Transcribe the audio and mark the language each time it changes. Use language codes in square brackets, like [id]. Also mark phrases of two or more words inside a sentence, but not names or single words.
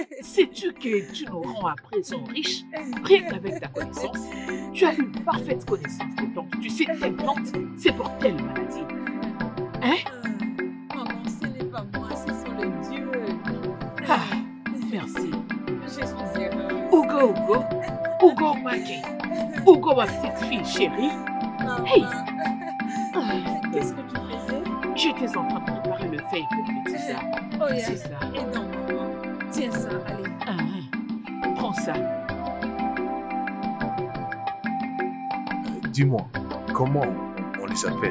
[fr] Sais-tu que tu nous rends à présent riches? Rien qu'avec ta connaissance, tu as une parfaite connaissance des plantes. Tu sais, telle plante, c'est pour telle maladie. Hein? Maman, ce n'est pas moi, ce sont les dieux. Ah, merci. Je suis heureuse. Ugo Maki. Ugo, ma petite fille chérie. Maman, Hey. Ah, qu'est-ce que tu faisais? j'étais en train de préparer le feuille pour le tisane. Oh, C'est ça. Et non, maman. Tiens ça, allez. Ah, prends ça. Dis-moi, comment on les appelle?